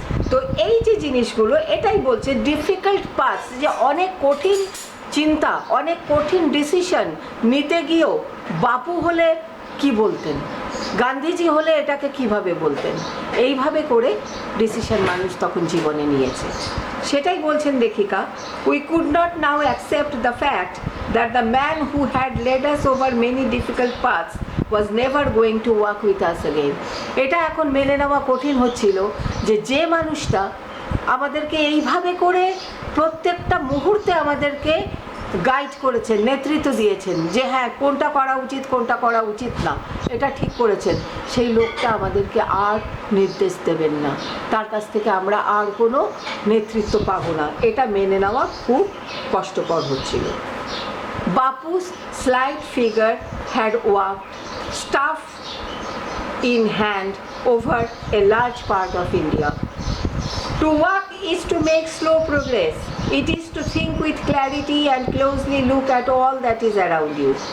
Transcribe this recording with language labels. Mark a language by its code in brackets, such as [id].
[bn] তো এই যে জিনিসগুলো, এটাই বলছে [en] difficult path, [bn] যে অনেক কঠিন চিন্তা, অনেক কঠিন ডিসিশন নিতে গিয়েও বাপু হলে কি বলতেন, গান্ধীজি হলে এটাকে কিভাবে বলতেন, এইভাবে করে ডিসিশন মানুষ তখন জীবনে নিয়েছে। সেটাই বলছেন লেখিকা, [en] We could not now accept the fact that the man who had led us over many difficult paths was never going to walk with us again. [bn] এটা এখন মেনে নেওয়া কঠিন হচ্ছিল যে মানুষটা আমাদেরকে এইভাবে করে প্রত্যেকটা মুহূর্তে আমাদেরকে গাইড করেছেন, নেতৃত্ব দিয়েছেন, যে হ্যাঁ কোনটা করা উচিত কোনটা করা উচিত না এটা ঠিক করেছেন, সেই লোকটা আমাদেরকে আর নির্দেশ দেবেন না, তার কাছ থেকে আমরা আর কোনো নেতৃত্ব পাবো না। এটা মেনে নেওয়া খুব কষ্টকর হচ্ছিল। [en] Bapu's slight figure had walked, staff in hand, over a large part of India. To walk is to make slow progress. It is to think with clarity and closely look at all that is around you.